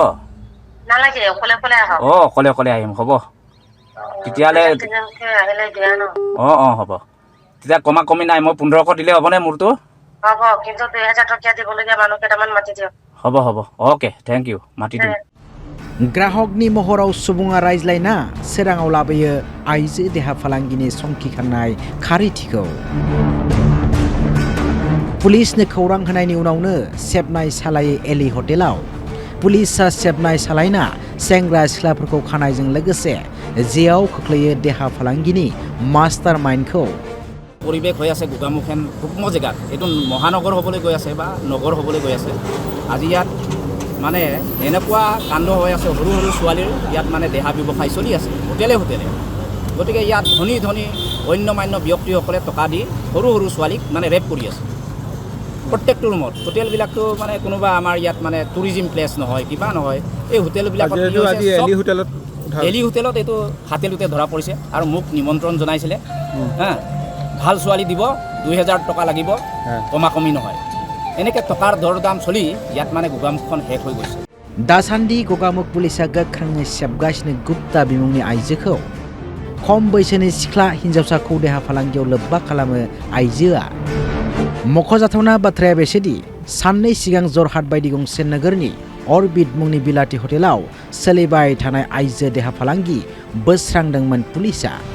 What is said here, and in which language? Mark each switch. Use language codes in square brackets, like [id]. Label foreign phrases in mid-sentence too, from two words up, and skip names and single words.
[as] নালাগে অকলে অকলে আহক অকলে অকলে আহিম হ'ব তেতিয়ালে আহিলে দিয়া ন হ'ব তেতিয়া কমা কমি নাই মই 1500 দিলে হ'বনে মোৰটো হ'ব কিন্তু 2000 টকা দিবলগীয়া মানুহ কেইটামান মাতি দিয়ক হ'ব [en] okay thank you [as] মাতি দিম [brx] ग्राहकनि महराव सुबुङा रायज्लायना सोराङाव लाबोयो आइजो देहा फालांगिनि संखिखांनाय खारिथिखौ पुलिसनो खौरां होनायनि उनावनो सेबनाय सालायो एलि हटेलाव पुलिसा सेबनाय सालायना सेंग्रा सिख्लाफोरखौ खानायजों लोगोसे जेयाव खोख्लैयो देहा फालांगिनि मास्टारमाइन्डखौ [as] পৰিৱেশ হৈ আছে গোগামুখেন সূক্ষ্ম জেগাত এইটো মহানগৰ হ'বলৈ গৈ আছে বা নগৰ হ'বলৈ গৈ আছে আজি ইয়াত মানে এনেকুৱা কাণ্ড হৈ আছে সৰু সৰু ছোৱালীৰ ইয়াত মানে দেহা ব্যৱসায় চলি আছে হোটেলে গতিকে ইয়াত ধনী অন্যমান্য ব্যক্তিসকলে টকা দি সৰু সৰু ছোৱালীক মানে ৰেপ কৰি আছে প্ৰত্যেকটো ৰুমত হোটেলবিলাকতো মানে কোনোবা আমাৰ ইয়াত মানে [en] tourism place [as] নহয় কিবা নহয় এই হোটেলবিলাকত এলি হোটেলত এইটো হাতেলুতে ধৰা পৰিছে আৰু মোক নিমন্ত্ৰণ জনাইছিলে ভাল ছোৱালী দিব 2000 টকা লাগিব কমা কমি নহয় এনেকে টকাৰ দৰদাম চলি ইয়াত মানে গোগামুখখন শেষ হৈ গৈছে [brx] दासान्दि गगामुख पुलिसा गोख्रोङै सेबगासिनो गुप्ता बिमुंनि आइजोखौ खम बैसोनि सिख्ला हिन्जावसाखौ देहा फालांगियाव लोब्बा खालामो आइजोआ मख'जाथावना बाथ्राया बेसोदि साननै सिगां जरहाट बायदि गंसे नोगोरनि अरबिट मुंनि बिलाथि हटेलाव सोलिबाय थानाय आइजो देहा फालांगि बोस्रांदोंमोन पुलिसा